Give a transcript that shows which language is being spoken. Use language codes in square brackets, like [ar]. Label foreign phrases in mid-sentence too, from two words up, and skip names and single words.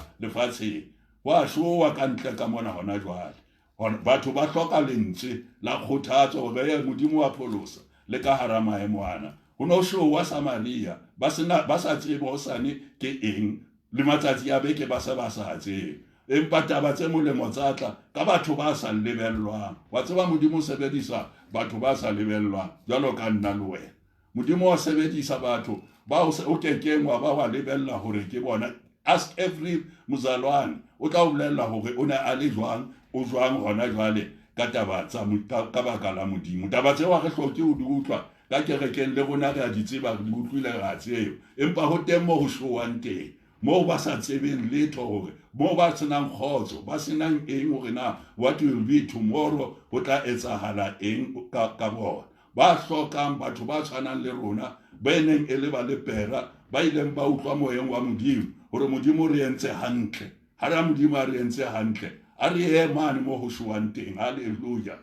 [st] lefatsheng ho a showa ka ntle ka mona hona jwale batho ba hloka lentswe la kgothatso hore modimo wa pholosa le ka hara maemo ana ho no showa Samaria ba sa tsebe hosane ke eng le matsatsi a beke ba sa tsebe empa taba tse molemo tsa tla ka batho ba sa lebellwang wa tseba modimo sebedisa batho ba sa lebellwang jwalo ka nna le wena modimo wa sebedisa batho ba o kekeng wa lebella hore ke bona. [en] Ask every [st] muzalwane o tla o bolella hore o ne a le jwang o jwang hona jwale ka taba tsa ka baka la modimo taba tse wa re hloke ho di utlwa ka kerekeng le rona re a di tseba re di utlwile ra tseo empa ho teng mo ho showang teng mo ba sa tsebeng letho hore mo ba senang khotso ba senang eng hore na [en] what will be tomorrow [st] ho tla etsahala eng ka bona ba hlokang batho ba tshwanang le rona ba neng e le ba lepera ba ileng ba utlwa moyeng wa modimo hore modimo re entse hantle ha ra modimo a re entse hantle a re ye mane mo ho showang teng. Hallelujah.